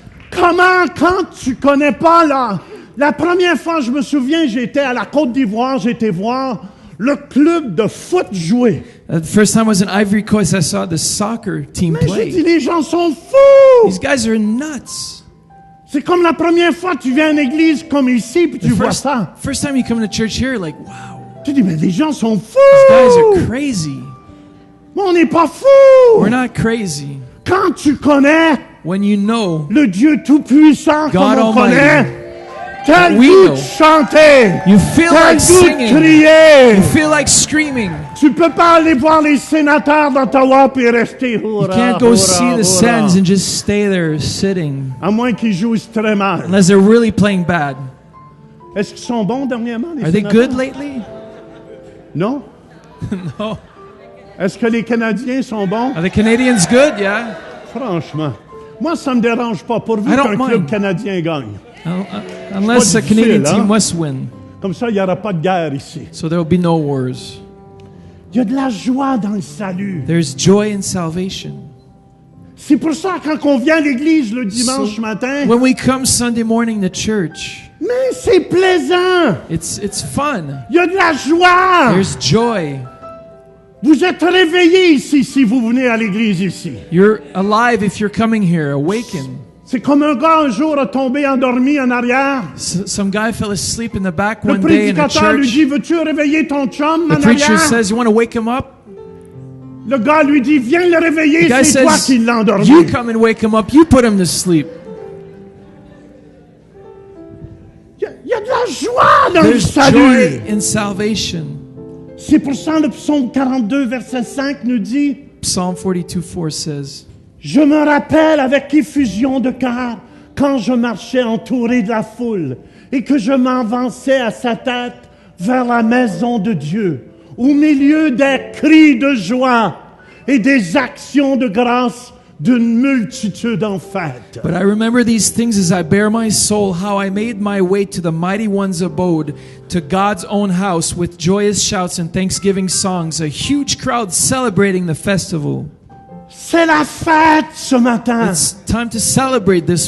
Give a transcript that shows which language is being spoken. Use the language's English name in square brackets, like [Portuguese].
[French] Comment, quand tu connais pas la première fois, je me souviens, j'étais à la Côte d'Ivoire, j'étais voir le club de foot jouer. [English] The first time I was in Ivory Coast, I saw the soccer team [French] Mais j'ai dit, [English] play. [French] les gens sont fous! [English] These guys are nuts. [French] C'est comme la première fois que tu viens à une église comme ici, puis tu vois ça. [English] First time you come to church here, like, wow, [French] Tu dis, mais les gens sont [English] these guys [French] fous! [English] are crazy. [French] Mais on n'est pas fous! [English] We're not crazy. [French] Quand tu connais [English] When you know [French] le Dieu Tout-Puissant comme [English] God [French] on [English] Almighty, [French] connaît, t'as le [English] we [French] goût de [English] know. [French] chanter, [English] You feel [French] t'as [English] like [French] le goût de [English] singing. [French] crier. [English] You feel like screaming. [French] Tu peux pas aller voir les sénateurs d'Ottawa puis rester. [English] You can't go see the Sens and just stay there sitting, [French] À moins qu'ils jouent très mal. [English] unless they're really playing bad. [French] Est-ce qu'ils sont bons dernièrement, les [English] Are they [French] sénateurs? [English] good lately? [French] Non? [English] No. [French] Est-ce que les Canadiens sont bons? [English] Are the Canadians good? Yeah. [French] Franchement. Moi, ça me dérange pas pourvu [English] I don't [French] qu'un club [English] mind. [French] canadien gagne. [English] Unless a [French] difficile, [English] Canadian [French] hein? [English] team must win, [French] Comme ça, il n'y aura pas de guerre ici. [English] so there will be no wars. [French] Il y a de la joie dans le salut. [English] There's joy in salvation. [French] C'est pour ça quand on vient à l'église le dimanche [English] So, [French] matin, [English] when we come Sunday morning to church, [French] mais c'est plaisant. [English] it's fun. [French] Il y a de la joie. [English] There's joy. [French] Vous êtes réveillés ici si vous venez à l'église ici. [English] You're alive if you're coming here, awakened. [French] C'est comme un gars un jour a tombé endormi en arrière. [English] Some guy fell asleep in the back [French] Le [English] one day in a [French] prédicateur lui [English] church. [French] dit, veux-tu réveiller ton chum [English] The [French] en [English] preacher [French] arrière? [English] says, "You want to wake him up?" [French] Le gars lui dit, viens le réveiller, [English] The guy [French] c'est toi [English] says, [French] qui l'as endormi. [English] "You come and wake him up. You put him to sleep." [French] Il y a de la joie dans le [English] There's [French] salut. [English] joy in salvation. [French] C'est pour ça le psaume 42, verset 5 nous dit, [English] Psalm 42:4 says, [French] je me rappelle avec effusion de cœur quand je marchais entouré de la foule et que je m'avançais à sa tête vers la maison de Dieu, au milieu des cris de joie et des actions de grâce d'une multitude en fête. [English] But I remember these things as I bear my soul, how I made my way to the mighty one's abode, to God's own house with joyous shouts and thanksgiving songs, a huge crowd celebrating the festival. [French] C'est la fête ce matin. [English] It's time to celebrate this